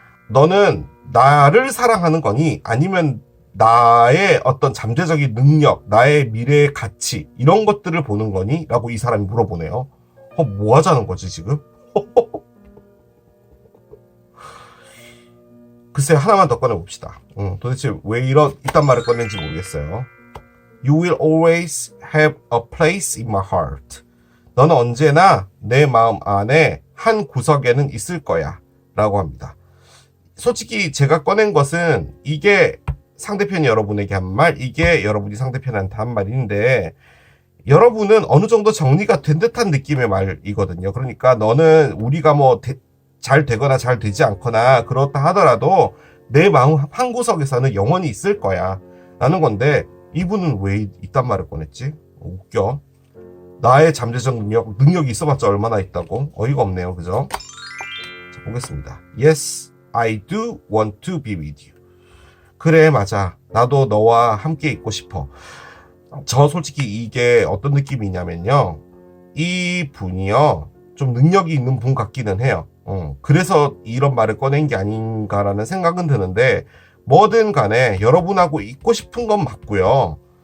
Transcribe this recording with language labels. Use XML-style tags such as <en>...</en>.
<ko>너는 나를 사랑하는 거니? 아니면 나의 어떤 잠재적인 능력, 나의 미래의 가치 이런 것들을 보는 거니? 라고 이 사람이 물어보네요. 뭐 하자는 거지 지금? 글쎄 하나만 더 꺼내봅시다. 도대체 왜 이딴 말을 꺼낸지 모르겠어요.</ko> <en>You will always have a place in my heart.</en> <ko>너는 언제나 내 마음 안에 한 구석에는 있을 거야 라고 합니다. 솔직히 제가 꺼낸 것은 이게 상대편이 여러분에게 한 말, 이게 여러분이 상대편한테 한 말인데 여러분은 어느 정도 정리가 된 듯한 느낌의 말이거든요. 그러니까 너는 우리가 뭐 잘 되거나 잘 되지 않거나 그렇다 하더라도 내 마음 한 구석에서는 영원히 있을 거야 라는 건데 이분은 왜 이딴 말을 꺼냈지? 웃겨. 나의 잠재적 능력이 있어봤자 얼마나 있다고? 어이가 없네요. 그죠? 자, 보겠습니다.</ko> <en>Yes, I do want to be with you.</en> <ko>그래, 맞아. 나도 너와 함께 있고 싶어. 저 솔직히 이게 어떤 느낌이냐면요. 이 분이요. 좀 능력이 있는 분 같기는 해요. 그래서 이런 말을 꺼낸 게 아닌가라는 생각은 드는데 뭐든 간에 여러분하고 있고 싶은 건 맞고요.</ko>